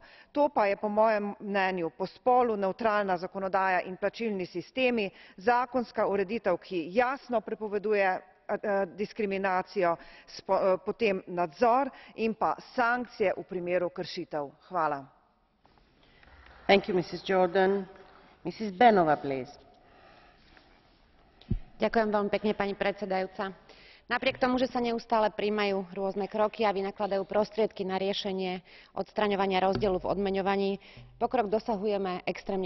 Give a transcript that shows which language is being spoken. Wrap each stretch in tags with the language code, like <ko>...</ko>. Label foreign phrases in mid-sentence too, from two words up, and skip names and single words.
<sl>To pa je po mojem mnenju po spolu nevtralna zakonodaja in plačilni sistemi, zakonska ureditev, ki jasno prepoveduje diskriminacijo, potem nadzor in pa sankcije v primeru kršitev. Hvala.</sl> <sk>Ďakujem veľmi pekne, pani predsedajúca. Napriek tomu, že sa neustále prijímajú rôzne kroky a vynakladajú prostriedky na riešenie odstraňovania rozdielu v odmeňovaní, pokrok dosahujeme extrémne pomaly.</sk>